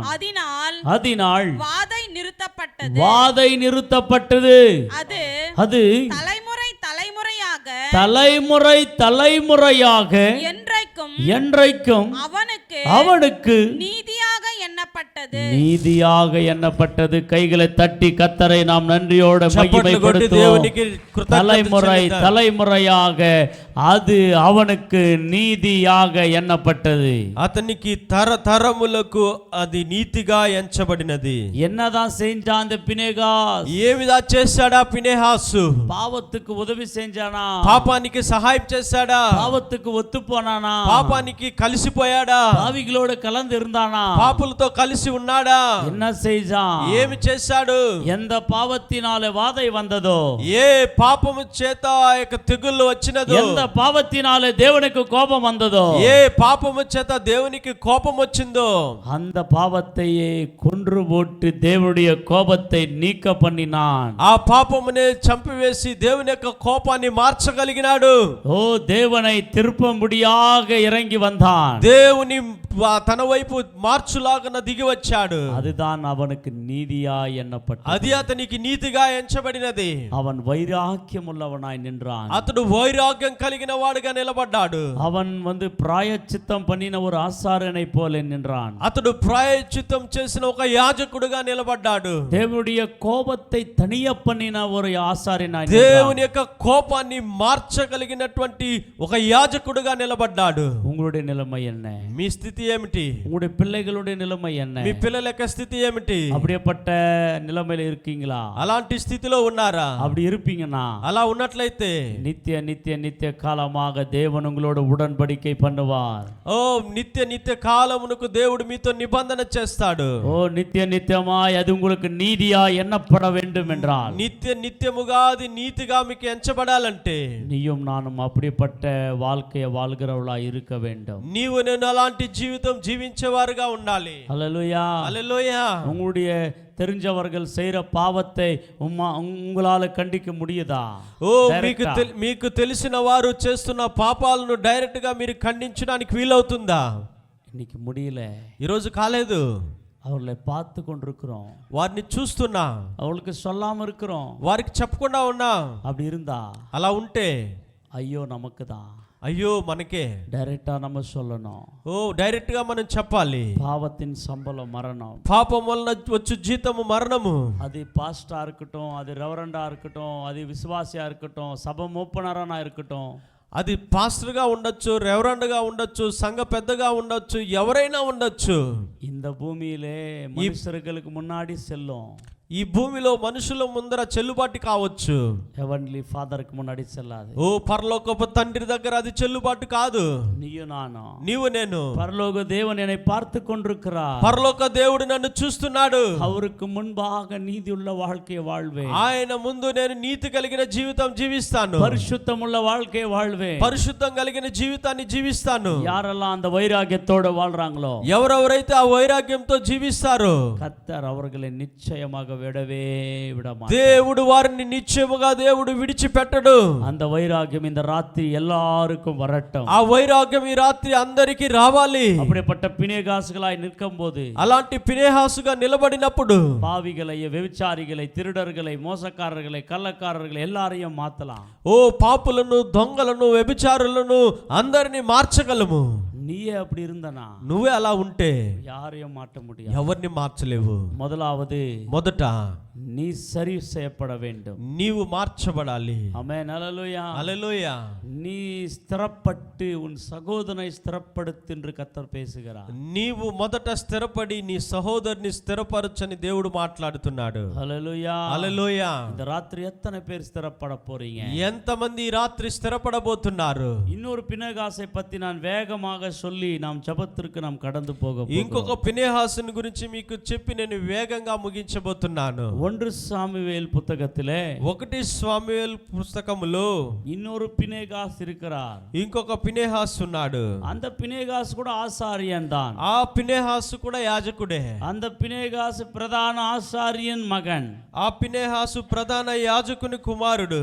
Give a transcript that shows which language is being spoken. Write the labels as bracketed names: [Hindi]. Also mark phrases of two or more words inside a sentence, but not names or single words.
[Tamil] அதனால் வாதை நிறுத்தப்பட்டது. அது தலைமுறை தலைமுறையாக என்றைக்கும் அவனுக்கு நீதியாக எண்ணப்பட்டது. நீதியாக எண்ணப்பட்டது. கைகளை தட்டி கர்த்தரை நாம் நன்றியோடு [Telugu] చప్పట్లు కొట్టి దేవునికి [Tamil] மகிமைப்படுத்துவோம். [Telugu] కృతజ్ఞతలు [Tamil] தலைமுறை [Telugu] చెల్లిద్దాం. [Tamil] தலைமுறையாக அது அவனுக்கு நீதியாக எண்ணப்பட்டது. [Telugu] అతనికి తరతరములకు అది నీతిగా ఎంచబడినది. [Tamil] என்னதான் செஞ்சான் அந்த பினேகாஸ்? [Telugu] ఏమిదా చేశాడా పినెహాసు? [Tamil] பாவத்துக்கு உதவி செஞ்சானா? [Telugu] పాపానికి సహాయం చేశాడా? [Tamil] பாவத்துக்கு ஒத்து போனானா? [Telugu] పాపానికి కలిసిపోయాడా? [Tamil] பாவிகளோடு கலந்து இருந்தானா? [Telugu] పాపులతో కలిసి ఉన్నాడా? [Tamil] என்ன செஞ்சான்? [Telugu] ఏమి చేశాడు? [Tamil] எந்த பாவத்தினாலே வாதை வந்ததோ, [Telugu] ఏ పాపము చేత ఆ యొక్క తెగుళ్ళు వచ్చినదో, [Tamil] எந்த பாவத்தினாலே தேவனுக்கு கோபம் வந்ததோ, [Telugu] ఏ పాపము చేత దేవునికి కోపం వచ్చిందో, [Tamil] அந்த பாவத்தையே கொன்று போட்டு தேவனுடைய கோபத்தை நீக்க பண்ணினான். [Telugu] ఆ పాపమునే చంపివేసి దేవుని యొక్క కోపాన్ని మార్చగలిగినాడు. [Tamil] ஓ, தேவனை திருப்பும்படியாக இறங்கி வந்தான். [Telugu] దేవుని తన వైపు మార్చులాగన దిగి వచ్చాడు. [Tamil] அதுதான் அவனுக்கு நீதியா எண்ணப்பட்டது. [Telugu] అది అతనికి నీతిగా ఎంచబడినది. [Tamil] அவன் வைராக்கியம் உள்ளவனாய் நின்றான். [Telugu] అతడు వైరాగ్యం కలిగిన వాడుగా నిలబడ్డాడు. [Tamil] அவன் பிராயச்சித்தம் பண்ணின ஒரு ஆசாரனை போல நின்றான். [Telugu] అతడు ప్రాయశ్చిత్తం చేసిన ఒక యాజకుడుగా నిలబడ్డాడు. [Tamil] தேவனுடைய கோபத்தை தணிய பண்ணின ஒரு ஆசாரியனாய் [Telugu] దేవుని యొక్క కోపాన్ని మార్చగలిగినటువంటి ఒక యాజకుడుగా నిలబడ్డాడు. [Tamil] உங்களுடைய நிலைமை என்ன? [Telugu] మీ స్థితి ఏమిటి? [Tamil] உங்களுடைய பிள்ளைகளுடைய நிலைமை என்ன? [Telugu] మీ పిల్లల యొక్క స్థితి ఏమిటి? [Tamil] அப்படியேப்பட்ட நிலைமையில இருக்கீங்களா? [Telugu] అలాంటి స్థితిలో ఉన్నారా? [Tamil] அப்படி இருப்பீங்கன்னா [Telugu] అలా ఉన్నట్లయితే [Tamil] நித்திய நித்திய நித்திய காலமாக தேவன் உங்களோட உடன்படிக்கை பண்ணுவார். [Telugu] ఓ నిత్య నిత్య కాలమునకు దేవుడు మీతో నిబంధన చేస్తాడు. [Tamil] ஓ, நித்திய நித்தியமாய் அது உங்களுக்கு நீதியா எண்ணப்பட வேண்டும் என்றால், [Telugu] నిత్య నిత్యముగా అది నీతిగా మీకు ఎంచబడాలంటే [Tamil] நீயும் நானும் அப்படிப்பட்ட வாழ்க்கையை வாழ்கிறவளா இருக்க வேண்டும். [Telugu] నీవు నేను అలాంటి జీవితం జీవించేవారుగా ఉండాలి. [Tamil] ஹல்லேலூயா. [Telugu] హల్లెలూయా. [Tamil] உங்களுடைய தெரிஞ்சவர்கள் செய்யற பாவத்தை உங்களால கண்டிக்க முடியுதா? [Telugu] ఓ మీకు తెలిసిన వారు చేస్తున్న పాపాలను డైరెక్ట్ గా మీరు ఖండించడానికి వీలవుతుందా? [Tamil] இன்னைக்கு முடியல. [Telugu] ఈరోజు కాలేదు. [Tamil] அவர்களை பார்த்து கொண்டிருக்கிறோம், [Telugu] వారిని చూస్తున్నా, [Tamil] அவளுக்கு சொல்லாம இருக்கிறோம். [Telugu] వారికి చెప్పకుండా ఉన్నా. [Tamil] அப்படி இருந்தா [Telugu] అలా ఉంటే [Tamil] ஐயோ நமக்கு தான். [Telugu] అయ్యో మనకే. [Tamil] டைரக்டா நம்ம சொல்லணும். [Telugu] ఓ డైరెక్ట్ గా మనం చెప్పాలి. [Tamil] பாவத்தின் சம்பளம் மரணம். [Telugu] పాపం వలన వచ్చు జీతము మరణము. [Tamil] அது பாஸ்டா இருக்கட்டும், அது ரெவரண்டா இருக்கட்டும், அது விசுவாசியா இருக்கட்டும், சபை மூப்பனரானா இருக்கட்டும், [Telugu] అది పాస్టర్ గా ఉండొచ్చు, రెవరెండ్ గా ఉండొచ్చు, సంఘ పెద్దగా ఉండొచ్చు, ఎవరైనా ఉండొచ్చు. [Tamil] இந்த பூமியிலே மனுஷர்களுக்கு முன்னாடி செல்லும். [Telugu] ఈ భూమిలో మనుషుల ముందర చెల్లుబాటు కావచ్చు. [English] heavenly father [Tamil] కి முன்னாடி செல்லாது. [Telugu] ఓ పరలోకపు తండ్రి దగ్గర అది చెల్లుబాటు కాదు. నీవు నేను. పరలోక దేవుడు [Tamil] என்னை பார்த்து கொண்டிருக்கிறார். [Telugu] పరలోక దేవుడు నన్ను చూస్తున్నాడు. [Tamil] அவருக்கு முன்பாக நீதி உள்ள வாழ்க்கையை வாழ்வேன். [Telugu] ఆయన ముందు నేను నీతి కలిగిన జీవితం జీవిస్తాను. [Tamil] పరిశుద్ధముள்ள வாழ்க்கையை வாழ்வேன். [Telugu] పరిశుద్ధం కలిగిన జీవితాన్ని జీవిస్తాను. [Tamil] யாரெல்லாம் அந்த வைராக்கியத்தோட வாழ்றாங்களோ, [Telugu] ఎవరెవరైతే ఆ వైరాగ్యంతో జీవిస్తారో [Tamil] கர்த்தர் அவர்களை நிச்சயமாக விடவே விடமாட்டார். [Telugu] దేవుడు వారిని నిశ్చయముగా దేవుడు విడిచిపెట్టడు. [Tamil] அந்த வைராக்கியம் இந்த ராத்திரி எல்லாருக்கும் வரட்டும். [Telugu] ఆ వైరాగ్యం ఈ రాత్రి అందరికీ రావాలి. [Tamil] அப்படிப்பட்ட பினேகாசுகளாய் நிற்கும்போது, [Telugu] అలాంటి పినేహాసుగా నిలబడినప్పుడు [Tamil] பாவிகளை, వ్యభిచారిகளை, திருடர்களை, మోసకాரர்களை, కள்ளకాரர்களை எல்லாரையும் மாத்தலாம். [Telugu] ఓ పాపులను, దొంగలను, వ్యభిచారులను అందరిని మార్చగలము. [Tamil] நீயே அப்படி இருந்தனா, [Telugu] నువ్వే అలా ఉంటే [Tamil] யாரையும் மாற்ற முடியாது. [Telugu] ఎవరిని మార్చలేవు. మొదట [Tamil] நீ சரி செய்யப்பட வேண்டும். [Telugu] నీవు మార్చబడాలి. [Tamil] ஆமென். ஹல்லேலூயா. [Telugu] హల్లెలూయా. [Tamil] நீ ஸ்திரப்பட்டு உன் சகோதரனை ஸ்திரப்படுத்து என்று கர்த்தர் பேசுகிறார். [Telugu] నీవు మొదట స్థిరపడి నీ సహోదరుని స్థిరపరచని దేవుడు మాట్లాడుతున్నాడు. హల్లెలూయా. హల్లెలూయా. [Tamil] இந்த ராத்திரி எத்தனை பேர் ஸ்திரப்பட போறீங்க? [Telugu] ఎంతమంది ఈ రాత్రి స్థిరపడబోతున్నారు? [Tamil] இன்னொரு பினேகாசை பத்தி நான் வேகமாக சொல்லி நாம் ஜெபத்திற்கு நாம் கடந்து போக [Telugu] ఇంకొక పినేహాసుని గురించి మీకు చెప్పి నేను వేగంగా ముగించబోతున్నాను. [Tamil] 1 சாமுவேல் புத்தகத்திலே [Telugu] 1 సాముయేలు పుస్తకములో [Tamil] இன்னொரு பினேகாஸ் இருக்கிறார். [Telugu] ఇంకొక పినేహాస్ ఉన్నాడు. [Tamil] அந்த பினேகாஸ் கூட ஆசாரியன் தான். [Telugu] ఆ పినేహాసు కూడా యాజకుడే. [Tamil] அந்த பினேகாஸ் பிரதான ஆசாரியன் மகன். [Telugu] ఆ పినేహాసు ప్రధాన యాజకుని కుమారుడు.